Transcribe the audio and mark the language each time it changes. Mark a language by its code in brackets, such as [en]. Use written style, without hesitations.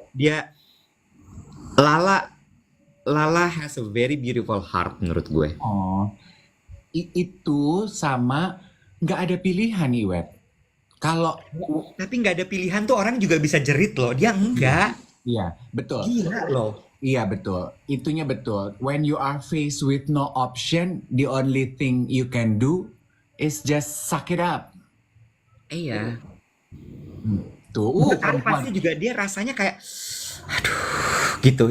[en] Dia Lala Lala has a very beautiful heart [id] menurut gue. oh, itu sama nggak ada pilihan Iwet. Kalau Tapi nggak ada pilihan tuh orang juga bisa jerit loh. Dia enggak. iya, betul. Gila loh. Iya betul, itunya betul. [en] When you are faced with no option, the only thing you can do is just suck it up. [id] Iya. Tuh, Gue tahu perempuan. pasti juga dia rasanya kayak gitu.